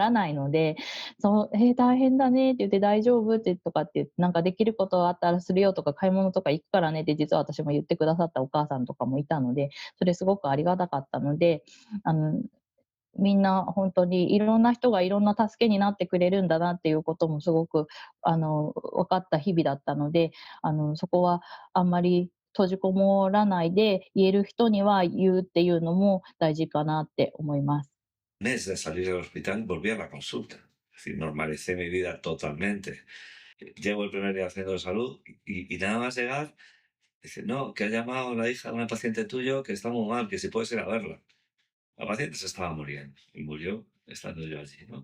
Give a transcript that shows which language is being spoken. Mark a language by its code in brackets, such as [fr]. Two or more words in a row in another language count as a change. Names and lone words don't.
[ja] らないので、大変だねって言って大丈夫ってとかって言って、なんかできることあったらするよとか買い物とか行くからねって実は私も言ってくださったお母さんとかもいたので、それすごくありがたかったので、あの、みんな本当にいろんな人がいろんな助けになってくれるんだなっていうこともすごく、分かった日々だったので、そこはあんまり閉じこもらないで、言える人には言うっていうのも大事かなって思います。 [es] Mes de salir del hospital volví a la consulta. Es decir, normalicé mi vida totalmente. Llevo el primer día haciendo de salud y nada más llegar, dice, no, que ha llamado la hija de una paciente tuyo que está muy mal, que si puedes ir a verla. La paciente se estaba muriendo y murió estando yo allí, ¿no?